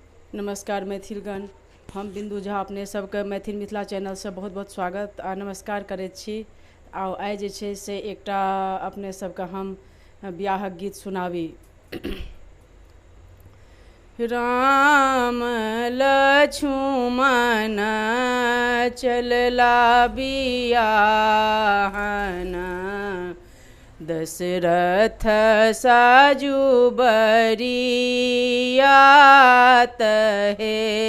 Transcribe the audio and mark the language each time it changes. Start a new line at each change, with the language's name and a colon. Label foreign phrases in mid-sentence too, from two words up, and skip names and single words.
Maithili: नमस्कार मैथिलगण, हम बिंदु झा अपने सबके मैथिल मिथिला चैनल से बहुत बहुत स्वागत आ नमस्कार करैत छी। आइ जे छै से एकटा अपने सबके हम बियाहक गीत सुनाबी। राम लक्ष्मण चलला बियाहन, दशरथ साजु बरियात हे।